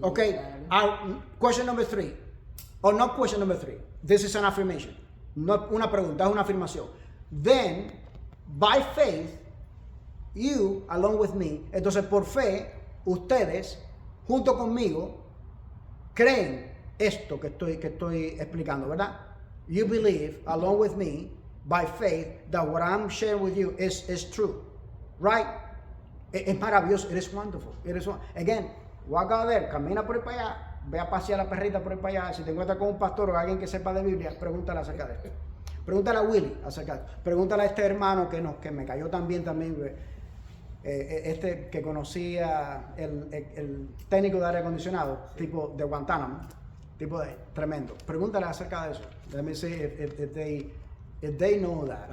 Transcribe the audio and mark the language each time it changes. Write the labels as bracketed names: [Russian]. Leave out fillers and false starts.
[English] Okay. Question number 3. Or not question number 3. This is an affirmation. [Spanish] No una pregunta, es una afirmación. [English] Then, by faith, you, along with me, [Spanish] entonces por fe, ustedes, junto conmigo, creen esto que estoy explicando, ¿verdad? [English] You believe, along with me, by faith, that what I'm sharing with you is true, right? [Spanish] Es maravilloso, [English] it is wonderful. Again, walk out there, [Spanish] camina por ahí para allá, ve a pasear a la perrita por ahí para allá. Si te encuentras con un pastor o alguien que sepa de Biblia, pregúntale acerca de esto. Pregúntale a Willy acerca de esto. Pregúntale a este hermano que me cayó también, que conocía el técnico de aire acondicionado, tipo de Guantánamo, tipo de tremendo. Pregúntale acerca de eso. [English] Let me see if they know that.